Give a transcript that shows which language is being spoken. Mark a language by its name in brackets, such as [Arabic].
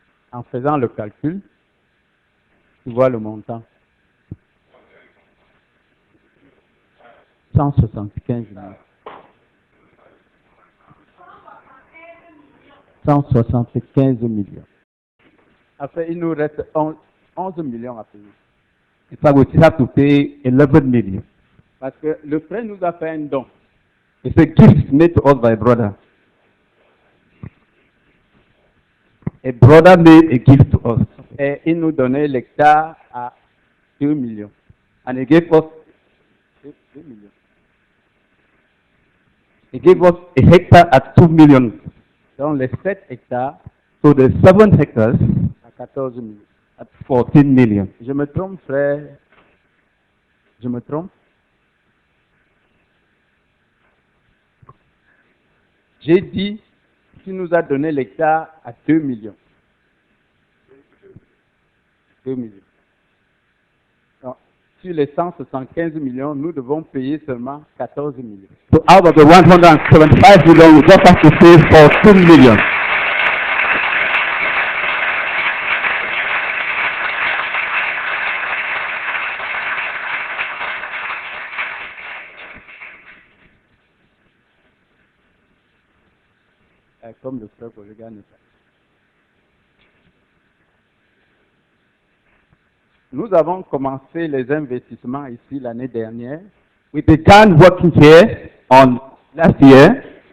[French] En faisant le calcul, tu vois le montant. 175 millions. 175 millions. Après, il nous reste 11 millions à payer. [English] In fact, we still have to pay 11 million. [French] Parce que le frère nous a fait un don. [English] It's a gift made to us by a brother. A brother made a gift to us. [French] Et il nous donnait l'hectare à 2 millions. [English] And he gave us 2 millions. He gave us a hectare at 2 million. [French] Donc les 7 hectares, [English] so the 7 hectares, [French] à 14 millions. [English] At 14 million. [French] Je me trompe, frère? Je me trompe? J'ai dit, tu nous as donné l'hectare à 2 millions. 2 millions. Donc, sur les 175 millions, nous devons payer seulement 14 millions. [English] So out of the 175 million, we just have to pay 14 million. [French] Comme le frère Kolega n'est pas. Nous avons commencé les investissements ici l'année dernière. [English] We began working here on last year.